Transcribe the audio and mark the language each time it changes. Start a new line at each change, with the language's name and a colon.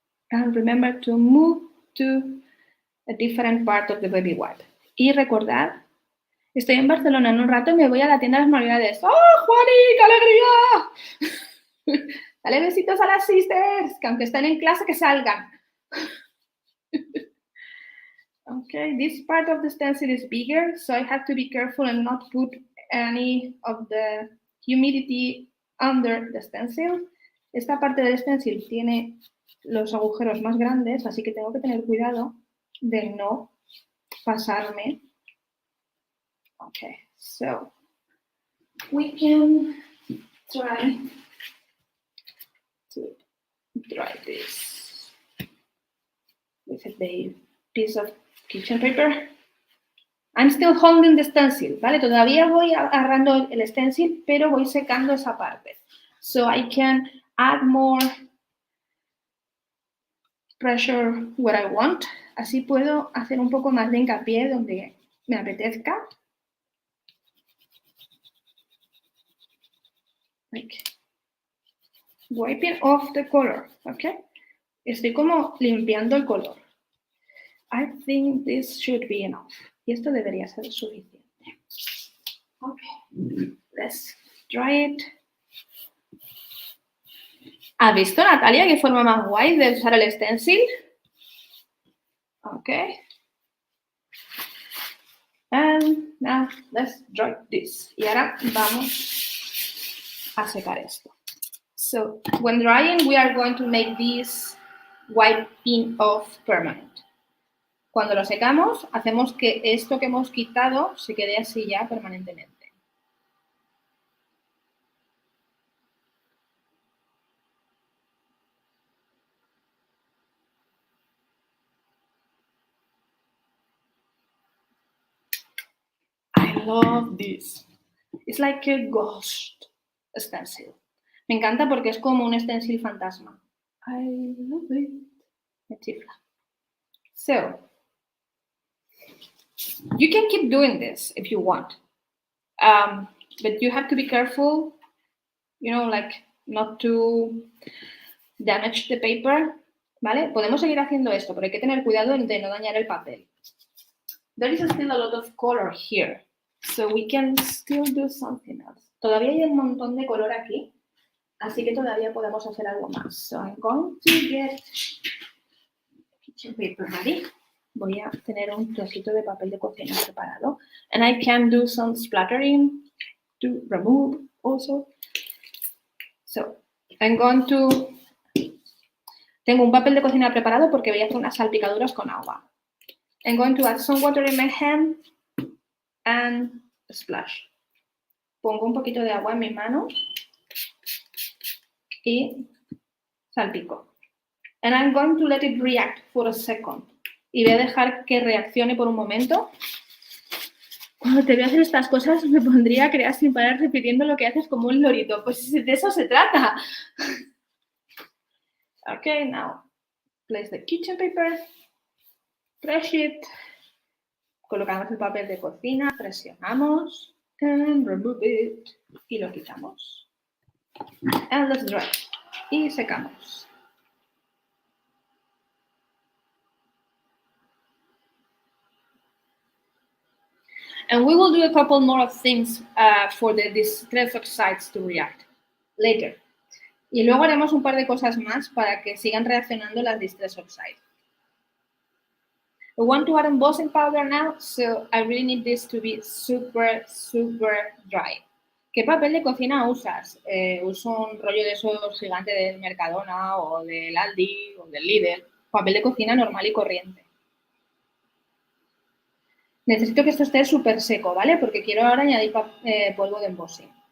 English: And remember to move to a different part of the baby wipe.
Spanish: Y recordad, estoy en Barcelona en un rato y me voy a la tienda de las Navidades. ¡Oh, Juani, qué alegría! Dale besitos a las sisters, que aunque estén en clase, que salgan.
English: Okay, this part of the stencil is bigger, so I have to be careful and not put any of the humidity under the stencil.
Spanish: Esta parte del stencil tiene los agujeros más grandes, así que tengo que tener cuidado de no pasarme.
English: Okay, so we can try to dry this with a piece of kitchen paper. I'm still holding the stencil, ¿vale?
Spanish: Todavía voy agarrando el stencil, pero voy secando esa parte.
English: So I can add more pressure where I want.
Spanish: Así puedo hacer un poco más de hincapié donde me apetezca.
English: Like wiping off the color, ¿ok?
Spanish: Estoy como limpiando el color.
English: I think this should be enough.
Spanish: Y esto debería ser suficiente.
English: Okay, let's dry it.
Spanish: ¿Has visto, Natalia, qué forma más guay de usar el stencil? Okay.
English: And now let's dry this.
Spanish: Y ahora vamos a secar esto.
English: So when drying, we are going to make this wiping off permanent.
Spanish: Cuando lo secamos, hacemos que esto que hemos quitado se quede así ya permanentemente.
English: I love this. It's like a ghost stencil.
Spanish: Me encanta porque es como un stencil fantasma.
English: I love it.
Spanish: Me chifla.
English: So, you can keep doing this if you want. But you have to be careful, you know, like not to damage the paper, ¿vale?
Spanish: Podemos seguir haciendo esto, pero hay que tener cuidado de no dañar el papel.
English: There is still a lot of color here, so we can still do something else.
Spanish: Todavía hay un montón de color aquí, así que todavía podemos hacer algo más.
English: So I'm going to get kitchen paper ready.
Spanish: Voy a tener un trocito de papel de cocina preparado.
English: And I can do some splattering to remove also. So, I'm going to...
Spanish: Tengo un papel de cocina preparado porque voy a hacer unas salpicaduras con agua.
English: I'm going to add some water in my hand and splash.
Spanish: Pongo un poquito de agua en mi mano y salpico.
English: And I'm going to let it react for a second.
Spanish: Y voy a dejar que reaccione por un momento. Cuando te veo hacer estas cosas me pondría a crear sin parar repitiendo lo que haces como un lorito. Pues de eso se trata.
English: Okay, now place the kitchen paper. Press it.
Spanish: Colocamos el papel de cocina, presionamos.
English: And remove it.
Spanish: Y lo quitamos.
English: And let's dry.
Spanish: Y secamos.
English: And we will do a couple more of things for the Distress Oxides to react later.
Spanish: Y luego haremos un par de cosas más para que sigan reaccionando las Distress Oxides.
English: We want to add Embossing Powder now, so I really need this to be super, super dry.
Spanish: ¿Qué papel de cocina usas? Uso un rollo de esos gigantes del Mercadona o del Aldi o del Lidl. Papel de cocina normal y corriente. Necesito que esto esté súper seco, ¿vale? Porque quiero ahora añadir polvo de embossing.